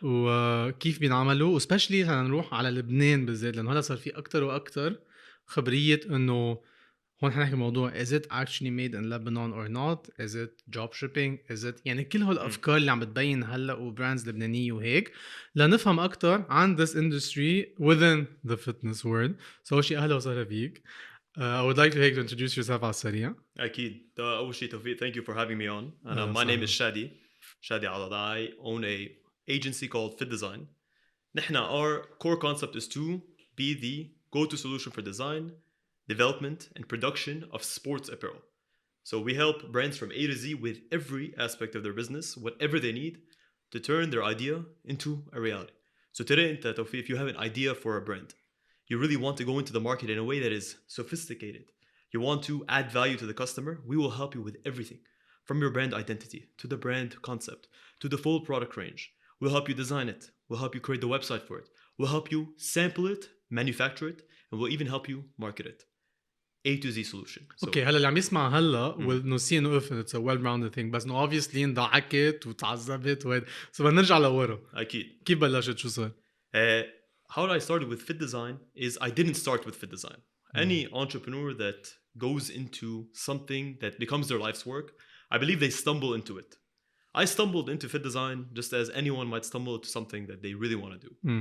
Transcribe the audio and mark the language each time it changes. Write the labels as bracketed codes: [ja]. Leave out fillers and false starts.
[ar] وكيف بينعملوا وسبيشلي هنروح على لبنان بالذات لأنه هلا صار في أكتر وأكتر خبرية إنه هون حنحكي موضوع [en] is it actually made in Lebanon or not, is it [ar] job shipping, is it يعني كل هالأفكار اللي عم بتبين هلا وبراندز لبنانية وهيك لنفهم أكتر عن [en] this industry within the fitness world. [ar] so أول شيء أهلا وسهلا فيك. [en] I would like to take to introduce yourself [ar] على السريع. أكيد. أول شيء [en] توفيق, thank you for having me on. My name is Shadi. ShadiAdada. I own a agency called FittDesign. [ar] نحن [en] our core concept is to be the go-to solution for design, development, and production of sports apparel. So we help brands from A to Z with every aspect of their business, whatever they need to turn their idea into a reality. So today, if you have an idea for a brand, you really want to go into the market in a way that is sophisticated, you want to add value to the customer, we will help you with everything. From your brand identity, to the brand concept, to the full product range. We'll help you design it. We'll help you create the website for it. We'll help you sample it, manufacture it, and we'll even help you market it. A to Z solution. [ar] اوكي هلا اللي عم يسمع هلا [en] will see [ar] انه [en] it's a well-rounded thing [ar] بس انه [en] obviously [ar] انضحكت وتعذبت وهيك so بدنا نرجع لورا. أكيد. كيف بلشت شو صار؟ [en] How I started with FittDesign is I didn't start with FittDesign. Any entrepreneur that goes into something that becomes their life's work, I believe they stumble into it. I stumbled into FittDesign just as anyone might stumble into something that they really want to do.